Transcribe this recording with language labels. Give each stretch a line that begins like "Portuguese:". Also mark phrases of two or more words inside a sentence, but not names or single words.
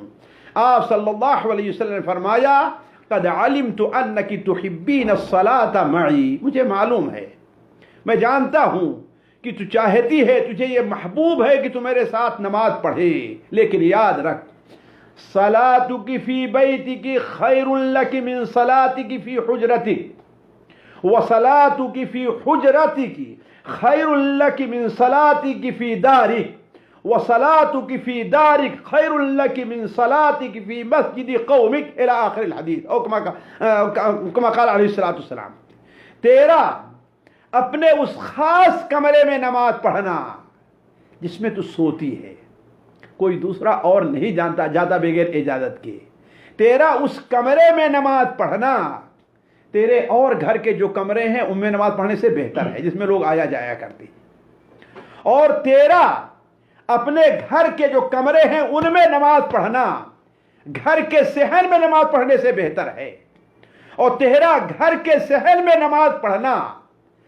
Urdu: آپ صلی اللہ علیہ وسلم نے فرمایا
Arabic: قد علمت انک تحبین الصلاۃ معی،
Urdu: مجھے معلوم ہے، میں جانتا ہوں کہ تو چاہتی ہے، تجھے یہ محبوب ہے کہ تو میرے ساتھ نماز پڑھے، لیکن یاد رکھ
Arabic: صلاتک فی بیتک خیر لک من صلاتک فی حجرتک وصلاتک فی حجرتک خیر لک من صلاتک فی دارک وصلاتک فی دارک خیر لک من صلاتک فی مسجد قومک الی آخر الحدیث، او کما قال علیہ الصلوۃ والسلام۔
Urdu: تیرا اپنے اس خاص کمرے میں نماز پڑھنا جس میں تو سوتی ہے، کوئی دوسرا اور نہیں جاتا بغیر اجازت کے، تیرا اس کمرے میں نماز پڑھنا تیرے اور گھر کے جو کمرے ہیں ان میں نماز پڑھنے سے بہتر ہے، جس میں لوگ آیا جایا کرتے ہیں، اور تیرا اپنے گھر کے جو کمرے ہیں ان میں نماز پڑھنا گھر کے صحن میں نماز پڑھنے سے بہتر ہے، اور تیرا گھر کے صحن میں نماز پڑھنا